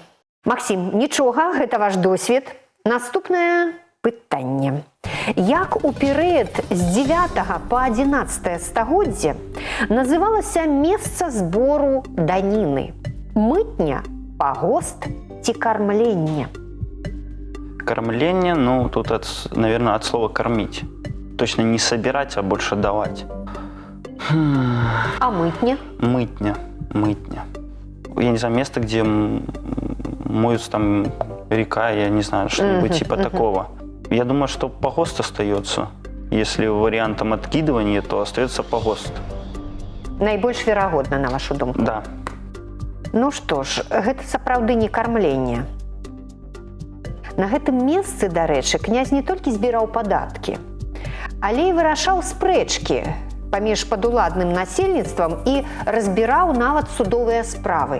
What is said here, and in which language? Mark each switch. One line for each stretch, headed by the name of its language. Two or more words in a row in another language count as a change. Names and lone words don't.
Belarusian: Максім, нічога, гэта ваш досвед. Наступнае пытанне. Як у перыяд з 9 па 11 стагоддзе называлася месца збору даніны? Мытня, пагост ці кармленне?
Russian: Кормление, ну, тут, наверное, от слова «кормить». Точно не собирать, а больше давать. А мытня? Мытня. Я не знаю, место, где моются там река, я не знаю, что-нибудь типа такого. Я думаю, что погост остается. Если вариантом откидывания, то остается погост.
Belarusian: Найбольш верагодна, на вашу думку? Да. Ну што ж, гэта сапраўды не кармленне. На гэтым месцы, дарэчы, князь не толькі збіраў падаткі, але і вырашаў спрэчкі паміж падуладным насельніцтвам і разбіраў нават судовыя справы.